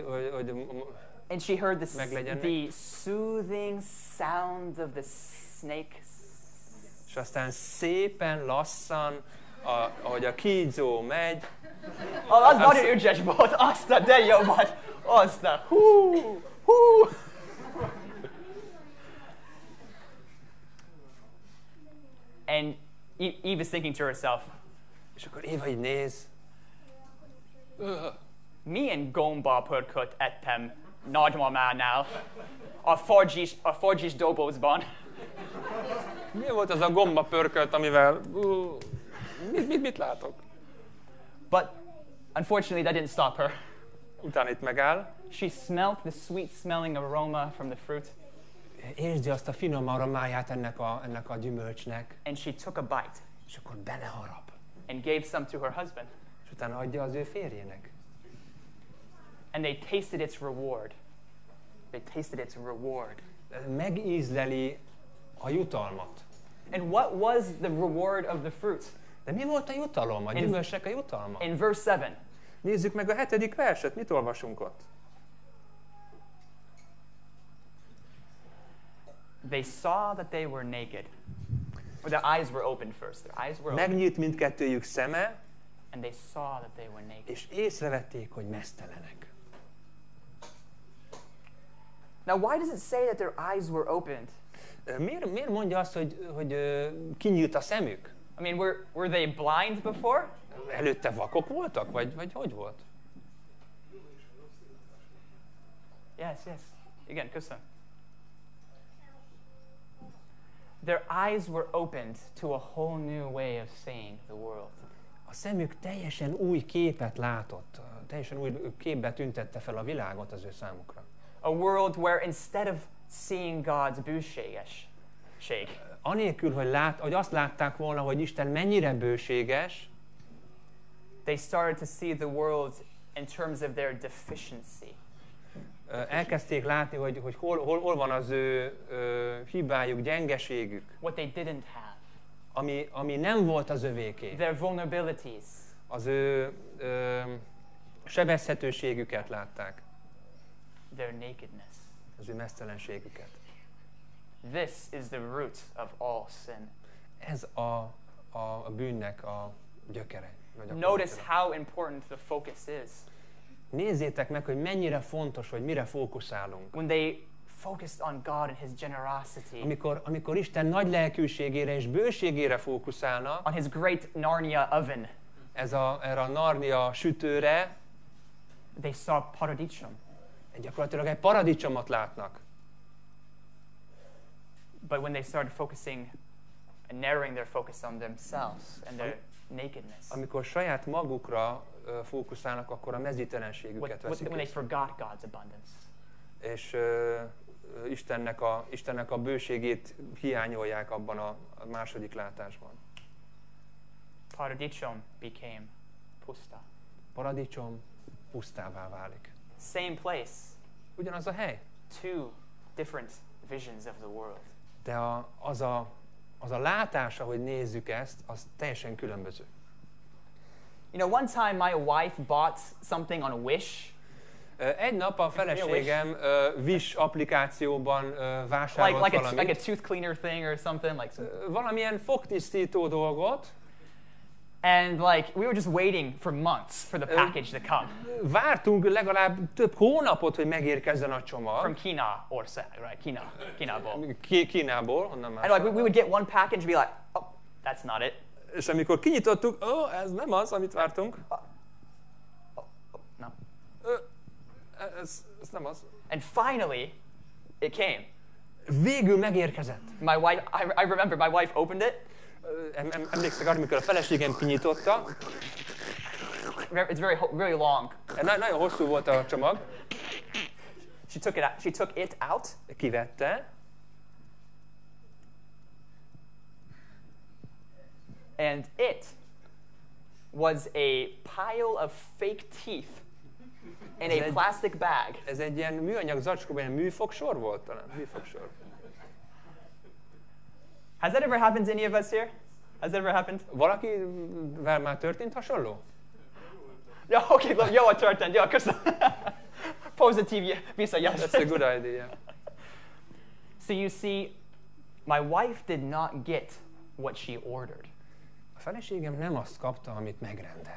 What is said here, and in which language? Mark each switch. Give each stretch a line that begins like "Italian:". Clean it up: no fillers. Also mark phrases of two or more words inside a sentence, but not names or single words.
English: And she heard
Hungarian: meglegyen
English: the soothing sound of the snake.
Hungarian: és aztán szépen lassan, ahogy a kígyó megy, Az nagyon ügyes volt, azt a de jó volt, azt a hú.
English: And Eve is thinking to herself,
Hungarian: és akkor Éva így néz, Milyen gombapörköt ettem nagymamánál a forgyis dobozban. Mi volt az a gombapörkölt, amivel... Mit látok?
English: But unfortunately that didn't stop her.
Hungarian: Utána itt megáll.
English: She smelled the sweet smelling aroma from the fruit.
Hungarian: Érzi azt a finom aromáját ennek a gyümölcsnek.
English: And she took a bite.
Hungarian: És akkor beleharap.
English: And gave some to her husband.
Hungarian: És utána adja az ő férjének.
English: And they tasted its reward. They tasted its reward.
Hungarian: Megízleli a jutalmat.
English: And what was the reward of the fruit?
Hungarian: De mi volt a jutalom? A gyümölcsnek a jutalma?
English: In verse 7.
Hungarian: Nézzük meg a 7. verset. Mit olvasunk ott?
English: They saw that they were naked. Or their eyes were opened first. Their eyes were opened.
Hungarian: Megnyílt mindkettőjük szeme,
English: And they saw that they were naked.
Hungarian: és észrevették, hogy meztelenek.
English: Now, why does it say that their eyes were opened?
Hungarian: Miért mondja azt, hogy kinyílt a szemük?
English: I mean, were they blind before?
Hungarian: Előtte vakok voltak? Vagy hogy volt?
English: Yes.
Hungarian: Igen, köszönöm.
English: Their eyes were opened to a whole new way of seeing the world.
Hungarian: A szemük teljesen új képet látott, teljesen új képbe tüntette fel a világot az ő számukra.
English: A world where instead of seeing God's bűségesség,
Hungarian: Anélkül, hogy azt látták volna, hogy Isten mennyire bőséges,
English: they started to see the world in terms of their deficiency.
Hungarian: Elkezdték látni, hogy hol van az ő hibájuk, gyengeségük.
English: What they didn't have.
Hungarian: Ami nem volt az övéké.
English: Their vulnerabilities.
Hungarian: Az ő sebezhetőségüket látták.
English: Their nakedness.
Hungarian: Az ő meztelenségüket.
English: This is the root of all sin.
Hungarian: Ez a bűnnek a gyökere.
English: Notice how important the focus is.
Hungarian: Nézzétek meg, hogy mennyire fontos, hogy mire fókuszálunk.
English: When they focused on God and His generosity,
Hungarian: Amikor Isten nagy lelkűségére és bőségére fókuszálnak,
English: on His great Narnia oven,
Hungarian: erre a Narnia sütőre,
English: they saw Paradicsom.
Hungarian: Gyakorlatilag egy paradicsomot látnak.
English: But when they started focusing and narrowing their focus on themselves and their nakedness,
Hungarian: Amikor saját magukra fókuszálnak, akkor a mezítelenségüket veszik
English: when they
Hungarian: észre.
English: forgot God's abundance,
Hungarian: És Istennek a bőségét hiányolják abban a második látásban.
English: Paradicsom became puszta.
Hungarian: Paradicsom pusztává válik.
English: Same place,
Hungarian: Ugyanaz a hely,
English: two different visions of the world.
Hungarian: de az a látás, ahogy nézzük ezt, az teljesen különböző.
English: You know, one time my wife bought something on Wish.
Hungarian: Egy nap a feleségem Wish applikációban vásárolt valamit.
English: Like a tooth cleaner thing or something like.
Hungarian: Valamilyen fogtisztító dolgot.
English: And like we were just waiting for months for the package to come.
Hungarian: Vártunk legalább több hónapot, hogy megérkezzen a csomag.
English: From
Hungarian: Kína ország,
English: right? Kínából.
Hungarian: Kínából, onnan már.
English: And like we would get one package and be like, oh, that's not it.
Hungarian: És amikor kinyitottuk, ez nem az, amit vártunk.
English: No.
Hungarian: Ez nem az.
English: And finally, it came.
Hungarian: Végül megérkezett.
English: My wife, I remember my wife opened it.
Hungarian: Emlékszek arra, amikor a feleségem kinyitotta.
English: It's very long.
Hungarian: Nagyon hosszú volt a csomag.
English: She took it out.
Hungarian: Kivette.
English: And it was a pile of fake teeth in a plastic bag.
Hungarian: Ez egy ilyen műanyag zacskóban, ilyen műfogsor volt talán? Műfogsor.
English: Has that ever happened to any of us here? Has that ever happened?
Hungarian: Valakivel már történt hasonló? Ja, oké, jó, a történt, jó, köszönöm. Pozitív visszajelzés.
English: That's a good idea. So you see, my wife did not get what she ordered.
Hungarian: A feleségem nem azt kapta, amit megrendelt.